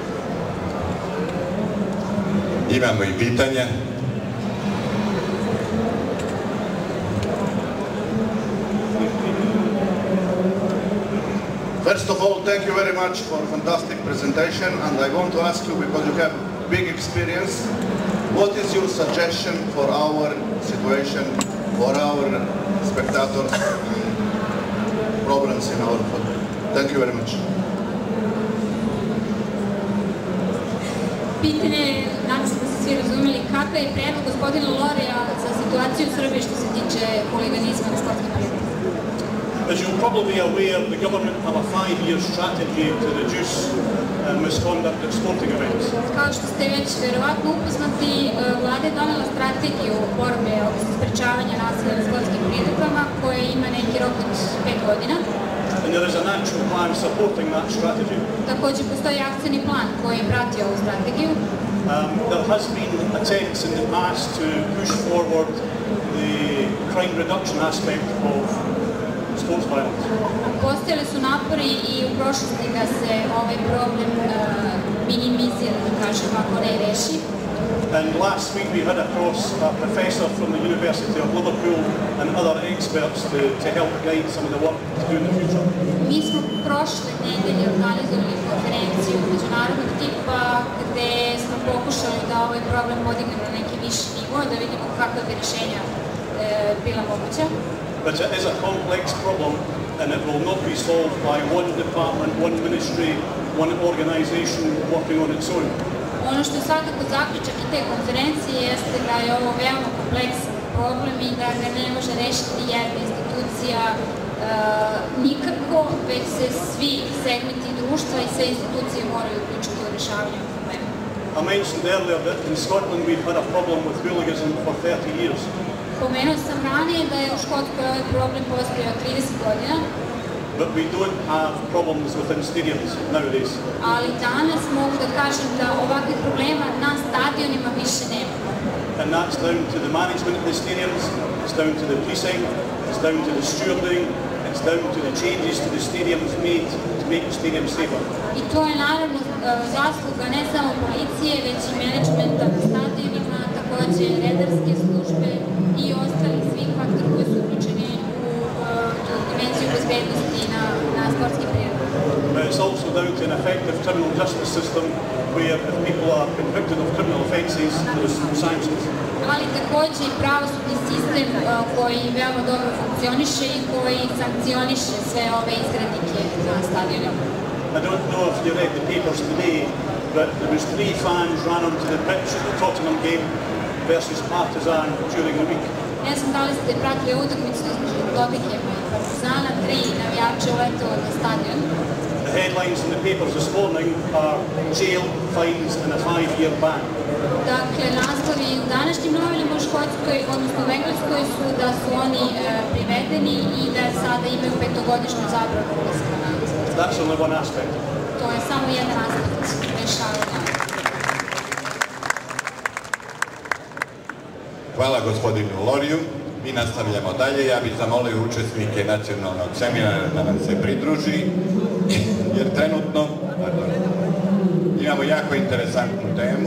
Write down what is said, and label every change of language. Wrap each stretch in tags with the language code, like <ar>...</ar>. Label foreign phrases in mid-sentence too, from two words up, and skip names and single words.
<sr>Imamo i pitanje.</sr> <en>First of all, thank you very much for a fantastic presentation, and I want to ask you, because you have big experience, what is your suggestion for our situation, for our spectators, problems in our football? Thank you very much.</en> <sr>Pitanje, nadam se da ste svi razumeli, kakav je predlog gospodina Lorija za situaciju u Srbiji što se tiče huliganizma na sportskim arenama?</sr> <en>As you're probably aware, the government have a 5-year strategy to reduce misconduct at sporting events.</en> <sr>Kao što ste već verovatno upoznati, vlada je donela strategiju borbe, odnosno sprečavanja nasilja na sportskim priredbama koja ima neki rok od 5 godina.</sr> <en>And there is an action plan supporting that strategy.</en> <sr>Takođe postoji akcioni plan koji prati ovu strategiju.</sr> <en>There has been attempts in the past to push forward the crime reduction aspect of sports violence.</en> <sr>Postojali su napori i u prošlosti da se ovaj problem minimizira, da kažem, ako ne reši.</sr> <en>And last week we had across a professor from the University of Liverpool and other experts to help guide some of the work to do in the future.</en> <sr>Mi smo prošle nedelje organizovali konferenciju međunarodnog tipa gde smo pokušali da ovaj problem podignemo na neki viši nivo, da vidimo kakva bi rešenja bila moguća.</sr> <en>But it is a complex problem and it will not be solved by one department, one ministry, one organization working on its own.</en> <sr>Ono što je svakako zaključak i te konferencije jeste da je ovo veoma kompleksan problem i da ga ne može rešiti jedna institucija nikako, već se svi segmenti društva i sve institucije moraju uključiti u rešavanje problema.</sr> <en>I mentioned earlier that in Scotland we've had a problem with hooliganism for 30 years.</en> <sr>Pomenuo sam ranije da je u Škotskoj ovaj problem postojao 30 godina.</sr> <en>But we don't have problems within stadiums nowadays.</en> <sr>Ali danas mogu da kažem da ovakvih problema na stadionima više nema.</sr> <en>And that's down to the management of the stadiums, it's down to the policing, it's down to the stewarding, it's down to the changes to the stadiums made to make the stadium safer.</en> <sr>I to je naravno zasluga ne samo policije, već i menadžmenta na stadionima, takođe redarske službe i ostalih svih faktora koji su uključeni u dimenziju bezbednosti na sportski prijevoz.</sr> <en>But it's also down to an effective criminal justice system where if people are convicted of criminal offences, there's sanctions.</en> <sr>Ali takođe i pravosudni sistem koji veoma dobro funkcioniše i koji sankcioniše sve ove izgrednike na stadionima.</sr> <en>I don't know if you read the papers today, but there was 3 fans ran onto the pitch at the Tottenham game versus Partizan during the week.</en> <sr>Ne znam da li ste pratili utakmicu između Tottenhama i Partizana, 3 navijača uletelo na stadion.</sr> <en>The headlines in the papers this morning are jail, fines and a 5-year ban.</en> <sr>Dakle, naslovi u današnjim novinama u Škotskoj, odnosno u Engleskoj, su da su oni privedeni i da sada imaju 5-godišnju zabranu ulaska na sport.</sr> <en>That's only one aspect.</en> <sr>To je samo jedan aspekt rešavanja. Hvala gospodinu Loriju. Mi nastavljamo dalje. Ja bih zamolio učesnike nacionalnog seminara da nam se pridruži, jer trenutno imamo jako interesantnu temu.</sr>